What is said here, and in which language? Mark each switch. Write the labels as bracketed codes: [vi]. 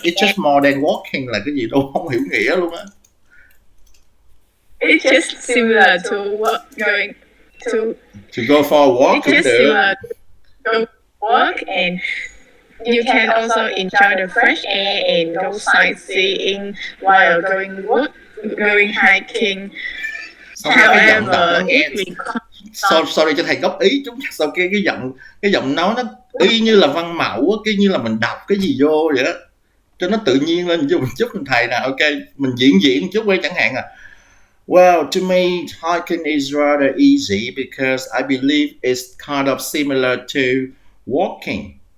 [en] it's just more than walking [vi] là cái gì đâu không hiểu nghĩa luôn á. [en] It's just similar to going to go for a walk. It's just similar to go walk, and you can also enjoy the fresh air and go sightseeing while going hiking. However, [vi] sorry cho thầy góp ý chút. Sau cái giọng nói nó y như là văn mẫu, cái như là mình đọc cái gì vô vậy đó, cho nó tự nhiên lên một chút. Thầy nè, ok, mình diễn chút quay chẳng hạn. [en] Well, to me, hiking is rather easy because I believe it's kind of similar to walking.